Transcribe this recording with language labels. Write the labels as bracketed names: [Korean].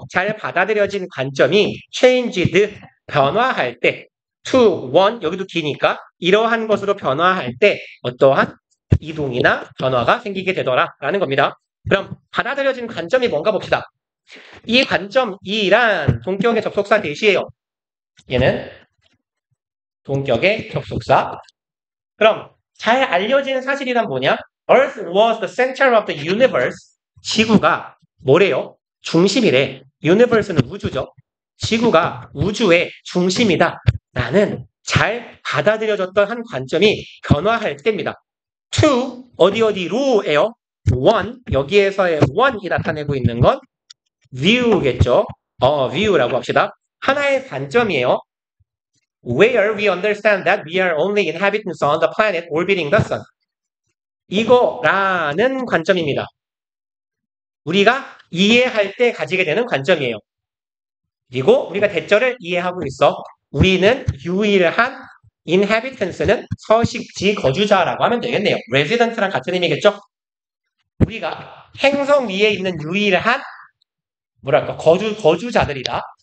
[Korean] 잘 받아들여진 관점이 changed, 변화할 때 [English] to one, [Korean] 여기도 기니까 이러한 것으로 변화할 때 어떠한 이동이나 변화가 생기게 되더라라는 겁니다. 그럼 받아들여진 관점이 뭔가 봅시다. 이 관점 이란 동격의 접속사 대시예요. 얘는 동격의 접속사. 그럼 잘 알려진 사실이란 뭐냐? [English] Earth was the center of the universe. [Korean] 지구가 뭐래요? 중심이래. universe는 우주죠. 지구가 우주의 중심이다. 라는 잘 받아들여졌던 한 관점이 변화할 때입니다. to 어디로예요? one 여기에서의 one이 나타내고 있는 건 view겠죠. view라고 합시다. 하나의 관점이에요. [English] Where we understand that we are only inhabitants on the planet orbiting the sun. [Korean] 이거라는 관점입니다. 우리가 이해할 때 가지게 되는 관점이에요. 그리고 우리가 대절을 이해하고 있어. 우리는 유일한 inhabitants는 서식지 거주자라고 하면 되겠네요. resident랑 같은 의미겠죠? 우리가 행성 위에 있는 유일한 거주자들이다.